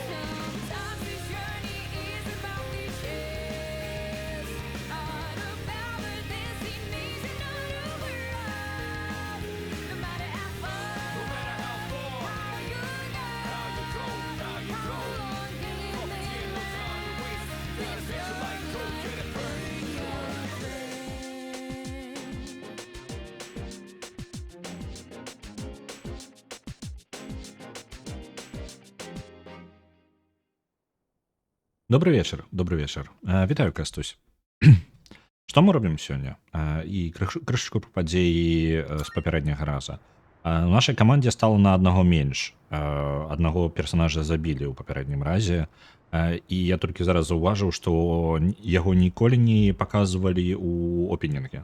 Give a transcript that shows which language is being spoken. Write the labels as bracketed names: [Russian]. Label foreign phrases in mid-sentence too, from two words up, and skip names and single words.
[English] Sometimes this journey is about the chase, not about the destination, not over us. No matter how far, No matter how far, how you go, how you go, how you how go. long can you Property ain't no time to waste. Gotta set your light, go get it burning. [Russian] Добрый вечер, добрый вечер. [Belarusian] Вітаю, Кастусь. Што мы робім сёння? І крышачку пра падзеі з папярэдняга раза. У нашай камандзе стала на аднаго менш. Аднаго персанажа забілі ў папярэднім разе. І я толькі зараз заўважыў, што яго ніколі не паказвалі ў опенінге.